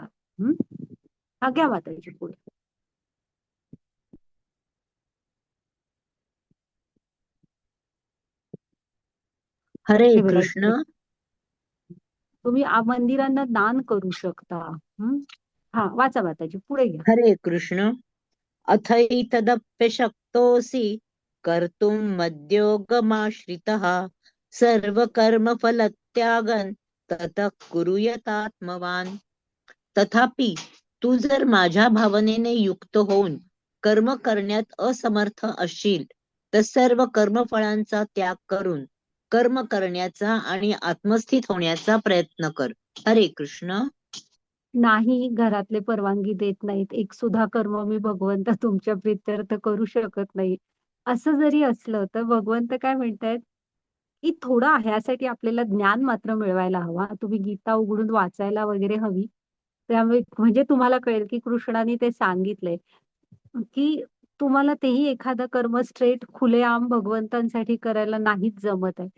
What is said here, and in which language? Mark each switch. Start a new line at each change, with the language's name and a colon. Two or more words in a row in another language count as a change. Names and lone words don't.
Marathi: हं. आज्ञा माताजी पुढे. हरे हे बघा इकडे. कृष्ण. तुम्ही मंदिरांना दान करू शकता. हा वाचा माताजी पुढे घ्या. हरे कृष्ण.
Sanskrit: अथैतदप्यशक्तोऽसि कर्तुं मद्योगमाश्रितः सर्वकर्मफलत्यागं ततः कुरु यतात्मवान्.
Marathi: तथापि तू जर माझ्या भावनेने युक्त होऊन कर्म करण्यात असमर्थ असशील तर सर्व कर्मफळांचा त्याग करून कर्म करण्याचा आणि आत्मस्थित होण्याचा प्रयत्न कर. हरे कृष्ण. नाही, घरातले परवानगी देत नाहीत. एक सुद्धा कर्म मी भगवंता तुमच्या प्रित्यर्थ करू शकत नाही. असं जरी असलं तर भगवंत काय म्हणतायत, की थोडं ह्यासाठी आपल्याला ज्ञान मात्र मिळवायला हवा. तुम्ही गीता उघडून वाचायला वगैरे हवी. त्यामुळे म्हणजे तुम्हाला कळेल, की कृष्णाने ते सांगितलंय, की तुम्हाला तेही एखादं कर्म स्ट्रेट खुलेआम भगवंतांसाठी करायला नाहीच जमत आहे.